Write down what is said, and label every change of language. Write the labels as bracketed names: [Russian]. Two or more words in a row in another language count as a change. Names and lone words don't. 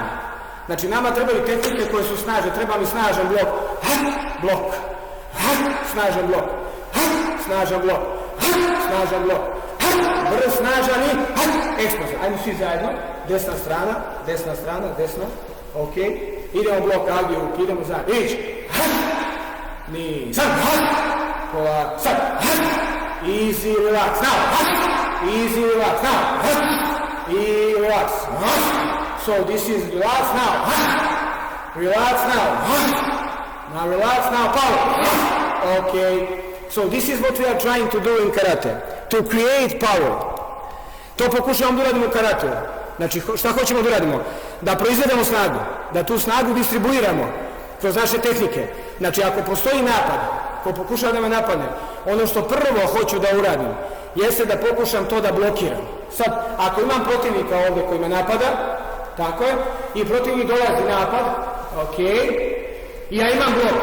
[Serbian] Znači nama trebaju tehnike koje su snažne. Treba mi snažan blok, blok, snažan blok, snažan blok, snažan blok, brz, snažan i eksplozija. Ajmo svi zajedno. Desna strana, ok. Idemo blok, agiju, idemo zajedno. Ići. Sad. [English] Easy, relax. Now. Easy, relax. Now. I relax. So this is relax now. Relax now. Now relax now. Power. Okay. So this is what we are trying to do in karate. To create power. [Serbian] To pokušavamo da uradimo u karateu. Znači, šta hoćemo da uradimo? Da proizvedemo snagu. Da tu snagu distribuiramo kroz naše tehnike. Znači, ako postoji napad, ko pokušava da me napadne, ono što prvo hoću da uradim, jeste da pokušam to da blokiram. Sad, ako imam protivnika ovdje koji me napada, tako je, i protivnik dolazi napad, ok, i ja imam blok.